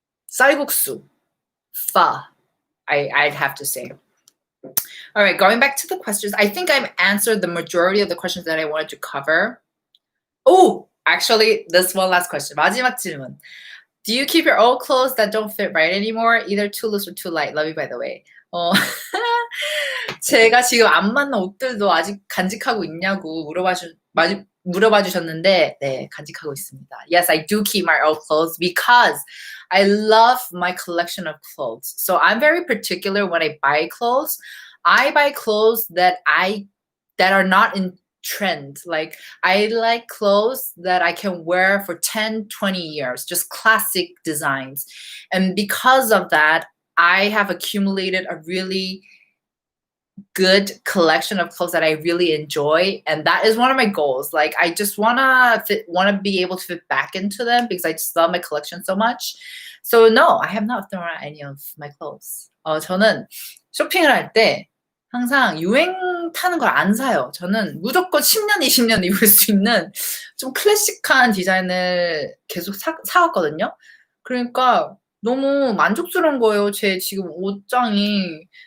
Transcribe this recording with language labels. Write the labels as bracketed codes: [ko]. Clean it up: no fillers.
[ko] 쌀국수. [en] Pho. I'd have to say. All right, going back to the questions. I think I've answered the majority of the questions that I wanted to cover. Oh, actually, this one last question. [ko] 마지막 질문. [en] Do you keep your old clothes that don't fit right anymore? Either too loose or too light. Love you, by the way. [ko] 제가 지금 안 맞는 옷들도 아직 간직하고 있냐고 물어봐 주셨는데, 네, 간직하고 있습니다. [en] Yes, I do keep my old clothes because I love my collection of clothes. So I'm very particular when I buy clothes. I buy clothes that are not in trend. Like I like clothes that I can wear for 10, 20 years, just classic designs. And because of that, I have accumulated a really good collection of clothes that I really enjoy, and that is one of my goals. Like I just wanna be able to fit back into them because I just love my collection so much. So no, I have not thrown out any of my clothes. [ko] 저는 쇼핑을 할 때 항상 유행 타는 걸 안 사요. 저는 무조건 10년, 20년 입을 수 있는 좀 클래식한 디자인을 계속 사왔거든요. 그러니까 너무 만족스러운 거예요. 제 지금 옷장이.